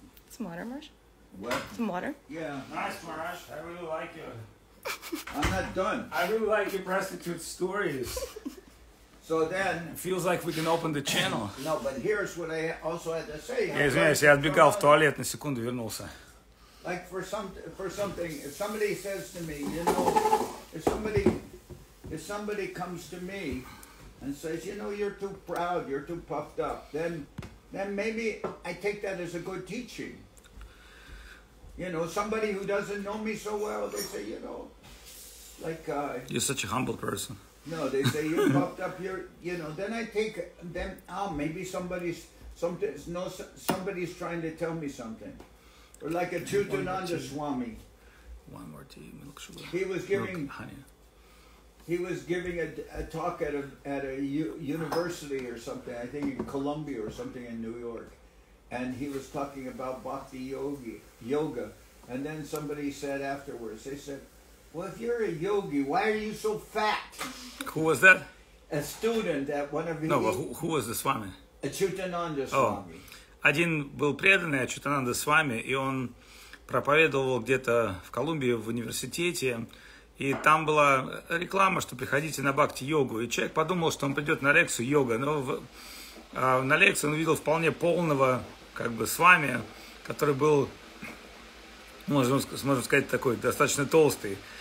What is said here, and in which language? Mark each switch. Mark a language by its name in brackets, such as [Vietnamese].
[English] Some water, Marsh? What? Some water? Yeah. Nice, Maharaj. I really like you. I'm not done. I really like your prostitute stories. So then... It feels like we can open the channel. No, but here's what I also had to say. [Russian] Я извиняюсь, я отбегал в туалет, на секунду вернулся. [English] Like for something, if somebody says to me, you know, if somebody comes to me and says, you know, you're too proud, you're too puffed up, then maybe I take that as a good teaching. You know, somebody who doesn't know me so well, they say, you know, like... You're such a humble person. No, they say, you're puffed up, you know, then I take, maybe somebody's trying to tell me something. Or like a Chaitanьya Swami. One more tea, milk sugar. He was giving... Milk, honey. he was giving a talk at a university or something, I think in Columbia or something in New York, and he was talking about bhakti yoga, and then somebody said afterwards, they said, "Well, if you're a yogi, why are you so fat?" Who was that? A student at one of his... No, but who was the Swami? Чайтанья Swami. [Russian] Один был преданный Чайтанья Свами, и он проповедовал где-то в Колумбии в университете, и там была реклама, что приходите на бхакти-йогу, и человек подумал, что он придет на лекцию йога, но на лекции он увидел вполне полного, как бы, Свами, который был, можно сказать, такой достаточно толстый.